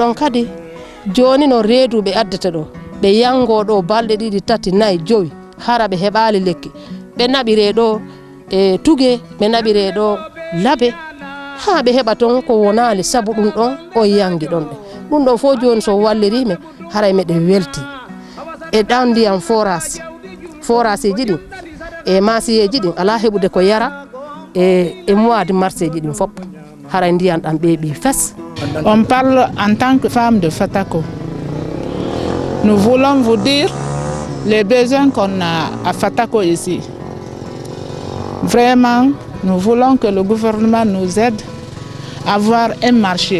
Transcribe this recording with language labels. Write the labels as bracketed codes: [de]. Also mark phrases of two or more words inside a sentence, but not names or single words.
[ff] ɗon kadi joni no reeduɓe addata ɗo ɓe yango ɗo balɗe 2 3 4 5 hara ɓe heɓali lekki ɓe naɓire ɗo e tugue ɓe naɓire ɗo laabe ha ɓe heɓa ton ko wonali saabu ɗum ɗon o yangi ɗon ɓe ɗum ɗo fof joni so wallirime haray meɗen welti e ɗan ndiyam forage ji ɗin e masiyeji ɗin ala heɓude ko yara e [fr] mois de mars [ff] ji ɗin fopp haray ndiyan ɗan ɓeeɓi fes. [fr] On parle en tant que femme de Fatako. Nous voulons vous dire les besoins qu'on a à Fatako ici. Vraiment, nous voulons que le gouvernement nous aide à avoir un marché.